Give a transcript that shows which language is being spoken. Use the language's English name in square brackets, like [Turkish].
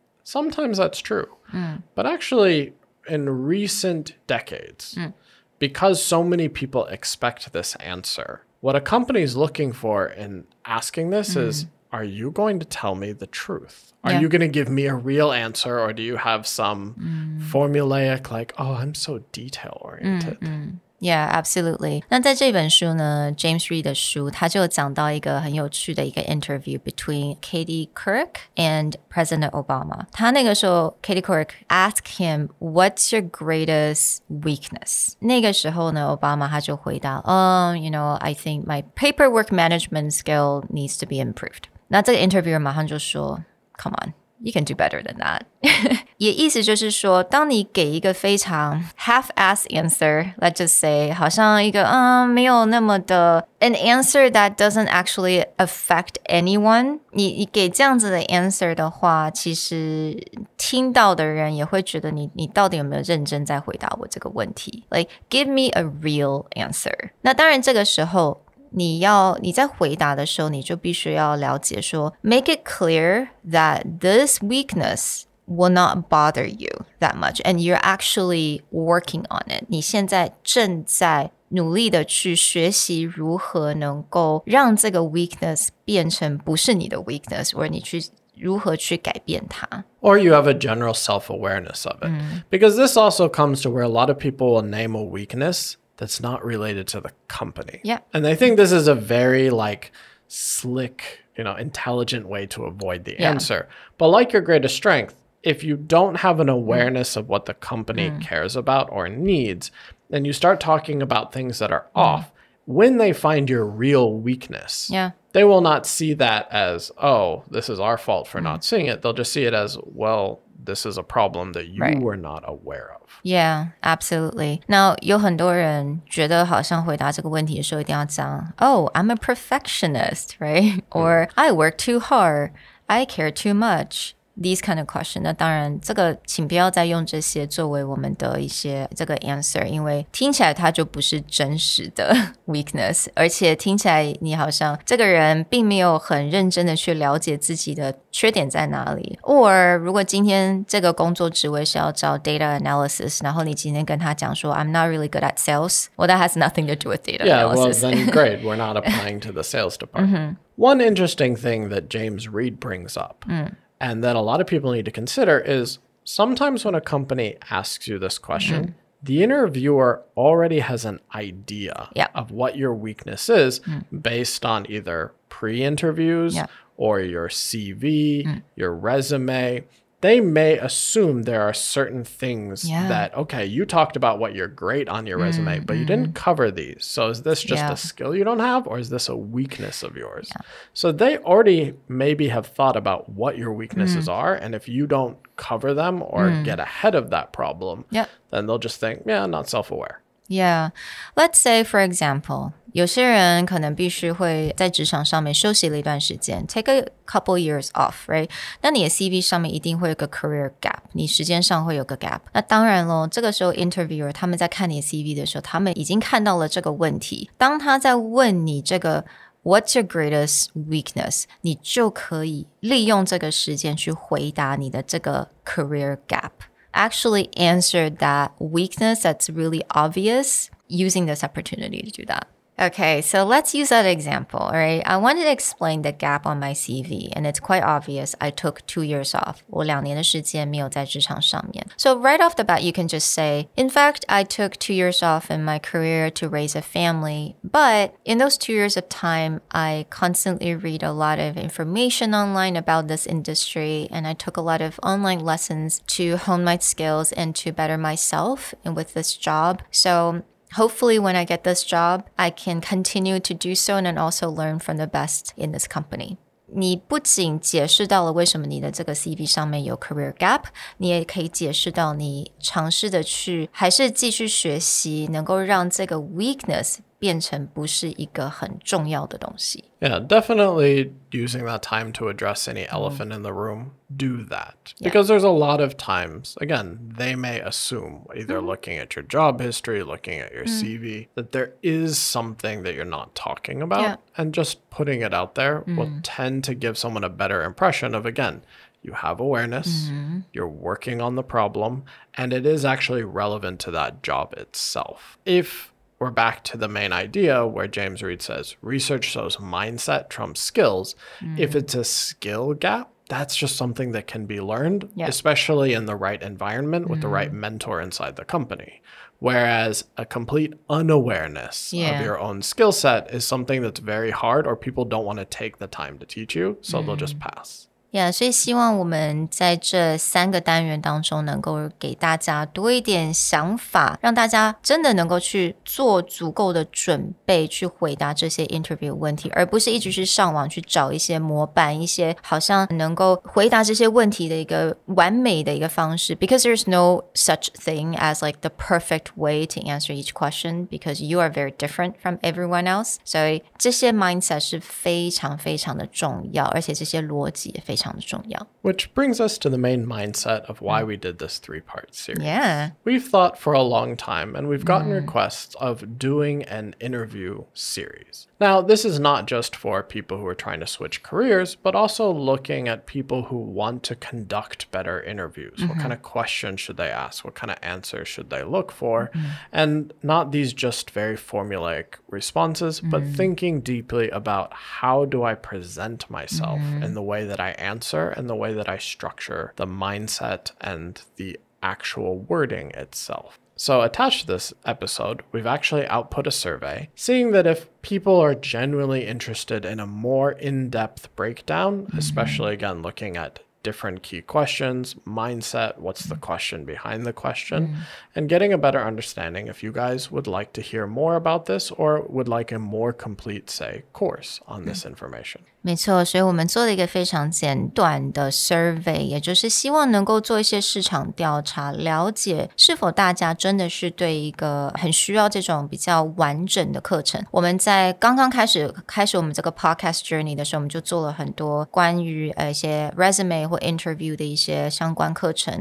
[English] Sometimes that's true. But actually, in recent decades, because so many people expect this answer, what a company is looking for in asking this is, are you going to tell me the truth? Are you going to give me a real answer, or do you have some formulaic, like, oh, I'm so detail-oriented? Yeah, absolutely. [Chinese] 那在这本书呢 James Reed 的书他就讲到一个很有趣的一个 [English] interview between Katie Couric and President Obama. [Chinese] 他那个时候 [English] Katie Couric asked him, what's your greatest weakness? [Chinese] 那个时候呢 [English] Obama [Chinese] 他就回答 [English] you know, I think my paperwork management skill needs to be improved. [Chinese] 那这个 [English] interviewer [Chinese] 马上就说 [English] Come on, you can do better than that. [Chinese] 也意思就是说，当你给一个非常 [English] half-ass answer, let's just say, [Chinese] 好像一个没有那么的 [English] an answer that doesn't actually affect anyone, [Chinese] 你给这样子的 answer 的话，其实听到的人也会觉得你到底有没有认真在回答我这个问题 [English] Like, give me a real answer. [Chinese] 那当然这个时候你在回答的时候你就必须要了解说 [English] make it clear that this weakness will not bother you that much and you're actually working on it. [Chinese] 你现在正在努力的去学习如何能够让这个 weakness 变成不是你的 weakness 或者你去如何去改变它 [English] Or you have a general self-awareness of it. Because this also comes to where a lot of people will name a weakness that's not related to the company. Yeah. And they think this is a very slick, intelligent way to avoid the answer. But like your greatest strength, if you don't have an awareness of what the company cares about or needs, and you start talking about things that are off, when they find your real weakness, they will not see that as, oh, this is our fault for not seeing it. They'll just see it as, well, this is a problem that you were not aware of. Yeah, absolutely. [Chinese] Now, 有很多人觉得好像回答这个问题的时候一定要讲 [English] Oh, I'm a perfectionist, right? Or I work too hard. I care too much. These kind of questions. [Chinese] 那当然这个请不要再用这些作为我们的一些这个 answer 因为听起来它就不是真实的 weakness 而且听起来你好像这个人并没有很认真的去了解自己的缺点在哪里 or 如果今天这个工作职位是要找 data analysis 然后你今天跟他讲说 [English] I'm not really good at sales well that has nothing to do with data analysis. Well then great, we're not applying to the sales department. One interesting thing that James Reed brings up and that a lot of people need to consider is sometimes when a company asks you this question, the interviewer already has an idea of what your weakness is based on either pre-interviews or your CV, your resume. they may assume there are certain things that, okay, you talked about what you're great on your resume, but you didn't cover these. So is this just a skill you don't have, or is this a weakness of yours? So they already maybe have thought about what your weaknesses are, and if you don't cover them or get ahead of that problem, then they'll just think, not self-aware. Yeah. Let's say, for example, [Chinese] 有些人可能必须会在职场上面休息了一段时间 [English] take a couple years off, right? [Chinese] 那你的 CV 上面一定会有个 career gap, 你时间上会有个 gap. 那当然咯，这个时候 interviewer 他们在看你的 CV 的时候，他们已经看到了这个问题。当他在问你这个 [English] What's your greatest weakness? [Chinese] 你就可以利用这个时间去回答你的这个 career gap. [English] Actually answer that weakness that's really obvious using this opportunity to do that. Okay, so let's use that example, all right? I wanted to explain the gap on my CV, and it's quite obvious. I took 2 years off. [Chinese] 我2年的时间没有在职场上面. [English] So right off the bat, you can just say, in fact, I took 2 years off in my career to raise a family, but in those 2 years of time, I constantly read a lot of information online about this industry, and I took a lot of online lessons to hone my skills and to better myself and with this job. So...Hopefully, when I get this job, I can continue to do so and then also learn from the best in this company. [Chinese] 你不仅解释到了为什么你的这个 CV 上面有 career gap, 你也可以解释到你尝试的去还是继续学习，能够让这个 weakness 变成不是一个很重要的东西。 [English] Yeah, definitely using that time to address any elephant in the room, do that. Because there's a lot of times, again, they may assume, either looking at your job history, looking at your CV, that there is something that you're not talking about. And just putting it out there will tend to give someone a better impression of, again, you have awareness, you're working on the problem, and it is actually relevant to that job itself. If we're back to the main idea where James Reed says, research shows mindset trumps skills. If it's a skill gap, that's just something that can be learned, especially in the right environment with the right mentor inside the company. Whereas a complete unawareness of your own skill set is something that's very hard, or people don't want to take the time to teach you, so they'll just pass.Yeah, [Chinese] 所以希望我们在这3个单元当中能够给大家多一点想法，让大家真的能够去做足够的准备去回答这些 interview 问题，而不是一直去上网去找一些模板，一些好像能够回答这些问题的一个完美的一个方式。 [English] Because there's no such thing as like the perfect way to answer each question, because you are very different from everyone else. [Chinese] 所以这些 mindset 是非常非常的重要，而且这些逻辑也非常的重要。 [English] Which brings us to the main mindset of why we did this 3-part series. Yeah. We've thought for a long time, and we've gotten requests of doing an interview series. Now, this is not just for people who are trying to switch careers, but also looking at people who want to conduct better interviews. What kind of questions should they ask? What kind of answers should they look for? And not these just very formulaic responses, but thinking deeply about how do I present myself in the way that I answer and the way that I structure the mindset and the actual wording itself. So attached to this episode, we've actually output a survey, seeing that if people are genuinely interested in a more in-depth breakdown, especially again looking at different key questions, mindset, what's the question behind the question, and getting a better understanding if you guys would like to hear more about this or would like a more complete, say, course on this information. [Chinese] 没错，所以我们做了一个非常简短的 survey， 也就是希望能够做一些市场调查，了解是否大家真的是对一个很需要这种比较完整的课程。我们在刚刚开始我们这个 podcast journey 的时候，我们就做了很多关于一些 resume 或 interview 的一些相关课程。